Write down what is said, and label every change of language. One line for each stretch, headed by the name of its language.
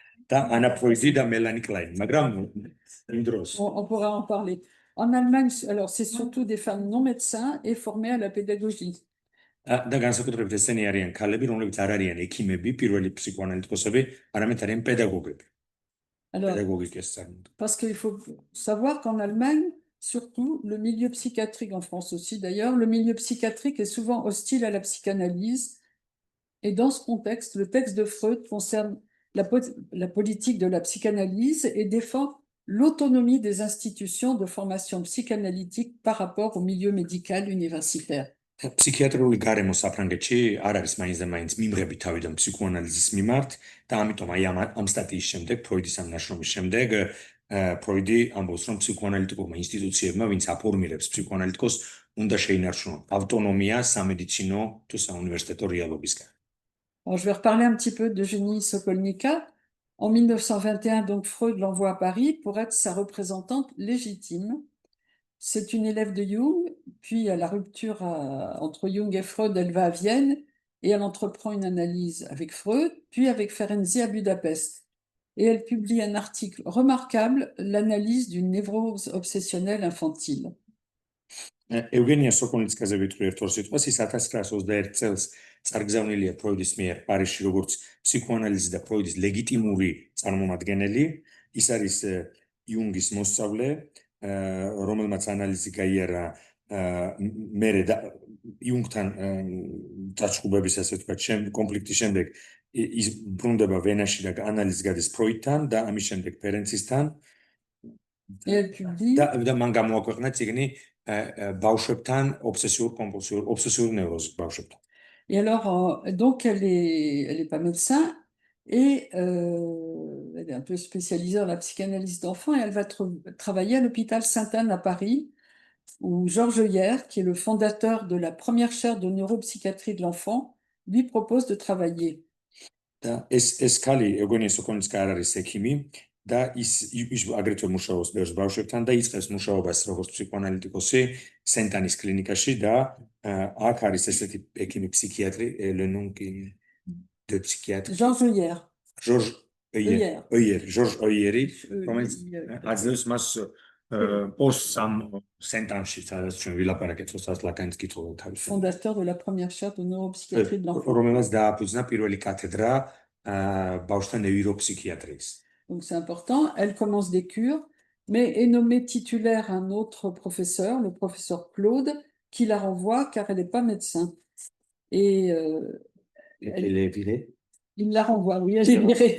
Georgian: და ანა ფროიდი და მელანი კლაინ, მაგრამ იმ დროს.
French: On pourra en parler. En Allemagne, alors c'est surtout des femmes non médecins et formées à la pédagogie.
Georgian: და განსაკუთრებით ესენი არიან ქალები, რომლებიც არ არიან ექიმები, პირველი ფსიქოანალიტიკოსები, არამედ არიან პედაგოგები.
French: Pédagogiques. Parce qu'il faut savoir qu'en Allemagne, surtout, le milieu psychiatrique, en France aussi d'ailleurs, le milieu psychiatrique est souvent hostile à la psychanalyse. Et dans ce contexte, le texte de Freud concerne la politique de la psychanalyse et défend l'autonomie des institutions de formation psychanalytique par rapport au milieu médical universitaire.
Georgian: Psychiatrიული გარემო საფრანგეთში არ არის მაინც და მაინც მიმღები თავიდან ფსიქოანალიზის მიმართ და ამიტომ აი ამ სტატიის შემდეგ, ფროიდის ამ ნაშრომის შემდეგ, ფროიდი ამბობს, რომ ფსიქოანალიტიკურმა ინსტიტუციებმა, ვინც აფორმირებს ფსიქოანალიტიკოს, უნდა შეინარჩუნონ ავტონომია სამედიცინო თუ საუნივერსიტეტო რეალობისგან.
French: Je vais reparler un petit peu d'Eugénie Sokolnika. En 1921, donc, Freud l'envoie à Paris pour être sa représentante légitime. C'est une élève de Jung, puis à la rupture entre Jung et Freud, elle va à Vienne et elle entreprend une analyse avec Freud, puis avec Ferenczi à Budapest. Et elle publie un article remarquable, l'analyse d'une névrose obsessionnelle infantile.
Georgian: Eugenia Sokolnitskაზე ვიტყვი ერთ ორ სიტყვას, ის 1921 წელს წარგზავნილია ფროიდის მიერ პარიზში როგორც ფსიქოანალიზი და ფროიდის ლეგიტიმური წარმომადგენელი. ის არის იუნგის მოსწავლე, რომელმაც ანალიზი გაიარა მერე იუნგთან დაწყობების, ასე ვთქვათ, კონფლიქტის შემდეგ ის ბრუნდება ვენაში და ანალიზი გადის ფროიდთან და ამის შემდეგ ფერენცისთან.
French: Et elle publie.
Georgian: და მან გამოაქვეყნა წიგნი ბავშვებთან ობსესიურ ნევროზით ბავშვებთან.
French: Et alors, donc, elle est pas médecin et elle est un peu spécialisée dans la psychanalyse d'enfants et elle va travailler à l'hôpital Sainte-Anne à Paris, où Georges Heuillère, qui est le fondateur de la première chaire de neuropsychiatrie de l'enfant, lui propose de travailler.
Georgian: და ეს ქალი ეგონია სოკონიცკა არ არის ექიმი და ის აგრეთვე მუშაობს ბევრ ბავშვებთან და იწყებს მუშაობას როგორც ფსიქოანალიტიკოსი სენტანის კლინიკაში და აქ არის ესეთი ექიმი ფსიქიატრი ლენონკი დე ფსიქიატრი
French: Georges
Georgian: Heuillère რომელიც აძლევს მას პოსტს ამ სენტანში სადაც ჩვენ ვილაპარაკეთ როდესაც ლაკანის კითხულობ თავის
French: fondateur de la première chaire de neuropsychiatrie de l'enfant.
Georgian: რომელსაც დააფუძნა პირველი კათედრა ბავშვთა ნეიროფსიქიატრიის.
French: Donc c'est important, elle commence des cures, mais est nommée titulaire un autre professeur, le professeur Claude, qui la renvoie car elle n'est pas médecin. Et Elle est virée? Il la renvoie, oui, elle est virée.